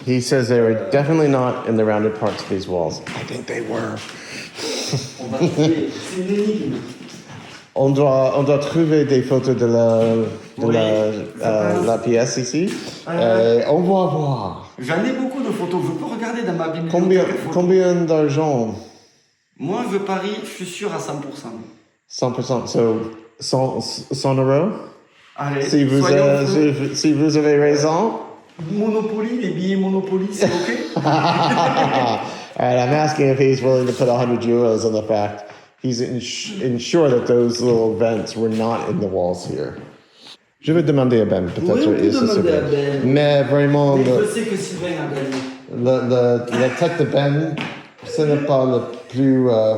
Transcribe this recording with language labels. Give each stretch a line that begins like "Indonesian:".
English: he says they were definitely not in the rounded parts of these walls. I think they were.
French: On va trouver. C'est une énigme. On doit trouver des photos de Oui, la pièce ici. Et on va voir. J'en ai beaucoup de photos. Je peux regarder dans ma bibliothèque. Combien d'argent? Moi, je parie, je suis sûr à 100%.
English: 100%. So 100 euros?
French: Allez, Si vous avez raison. Monopoly, les billets Monopoly, c'est OK?
English: All right, I'm asking if he's willing to put 100 euros on the fact he's ensure that those little vents were not in the walls here.
French: Je vais demander à Ben, peut-être. Oui, on peut demander à Ben. Mais vraiment, Mais je sais que Sylvain a gagné. la tête de Ben, ce n'est pas le plus